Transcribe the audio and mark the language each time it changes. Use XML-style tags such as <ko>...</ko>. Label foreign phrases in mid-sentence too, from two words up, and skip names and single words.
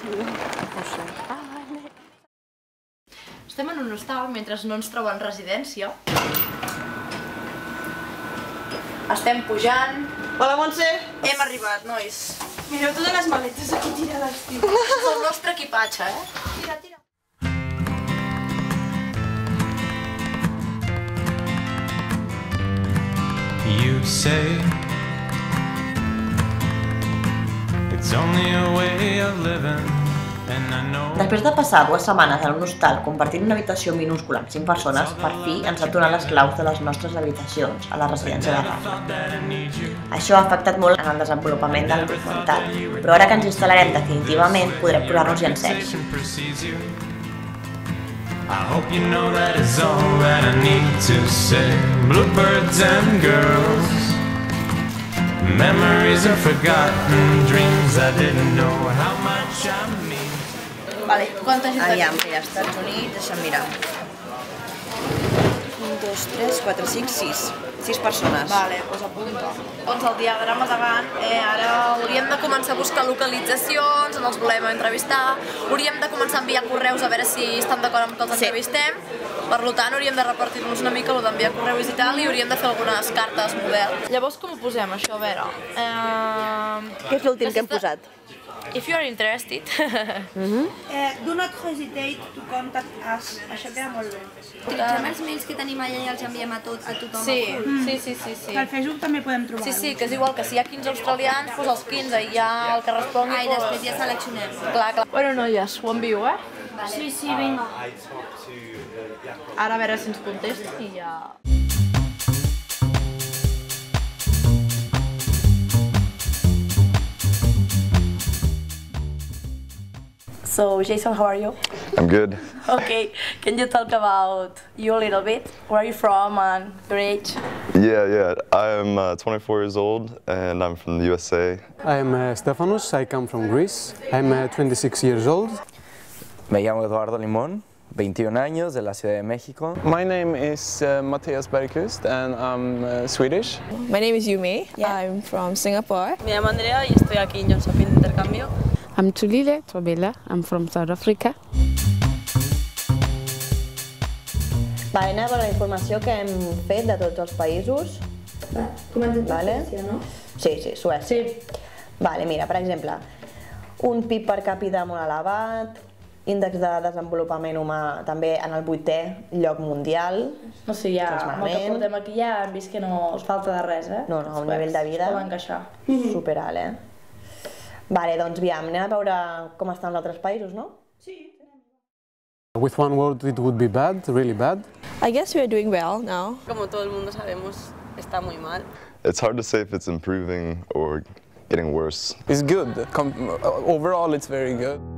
<ca>Estem en un hostal mentre no ens troben residència. Estem pujant. Hola, Montse! Hem arribat, nois. Mireu totes les maletes aquí tirades, tio. És el nostre equipatge, Tira, tira.</ca> <en>You say it's only a way of living, and I know.</en> <ca>Després de passar 2 setmanes en un hostal compartint una habitació minúscula amb 5 persones, per fi ens han donat les claus de les nostres habitacions a la residència d'Erasmus. Això ha afectat molt en el desenvolupament del documental, però ara que ens instal·larem definitivament podrem posar-nos-hi en sèrio.</ca> <en>I hope you know that is all that I need to say. Bluebirds and girls, memories are forgotten, dreams I didn't know how much I mean.</en> <ca>Vale, quanta gent aviam, mira, Estats Units, deixa'm mirar. 1, 2, 3, 4, 5, 6. 6 persones. Vale, doncs apunta. Doncs el diagrama davant, ara hauríem de començar a buscar localitzacions, on els volem entrevistar, hauríem de començar a enviar correus a veure si estan d'acord amb que els entrevistem, per tant hauríem de repartir-nos una mica el d'enviar correus i tal, i hauríem de fer algunes cartes model. Llavors com ho posem això? A veure... Què és l'últim que hem posat?</ca> <en>If you are interested. Do not hesitate to contact us.</en> <ca>Això queda molt bé. Utilitzem els mails que tenim allà i els enviem a tothom. Sí. Al Facebook també podem trobar-ho. Sí, que és igual que si hi ha 15 australians, doncs els 15 i ja el que respongui... I després ja seleccionem. Clar. Bueno, noies, ho envio, Sí, vinga. Ara a veure si ens contesta i ja...</ca> <en>So, Jason, how are you? I'm good. Okay, can you talk about you a little bit? Where are you from and your age? Yeah. I'm 24 years old and I'm from the USA. I'm Stefanos, I come from Greece. I'm 26 years old.</en> <es>Me llamo Eduardo Limón, 21 años, de la Ciudad de México.</es> <en>My name is Matthias Bergkvist and I'm Swedish. My name is Yume. I'm from Singapore.</en> <es>Me llamo Andrea y estoy aquí en Yongshopping de intercambio.</es> <en>I'm Tulile Trobela. I'm from South Africa.</en> <ca>Vale, anem a veure la informació que hem fet de tots els països. Comencem per Suècia, no? Sí, Suècia. Vale, mira, per exemple, un PIB per càpita molt elevat, índex de desenvolupament humà també en el 8è lloc mundial. No sé, ja, amb el que portem aquí ja hem vist que no us falta de res, No, un nivell de vida superalt, Vale, doncs aviam, anem a veure com estan els altres països, no? Sí.</ca> <en>With one word, it would be bad, really bad. I guess we are doing well now.</en> <es>Como todo el mundo sabemos, está muy mal.</es> <en>It's hard to say if it's improving or getting worse. It's good. Overall, it's very good.</en>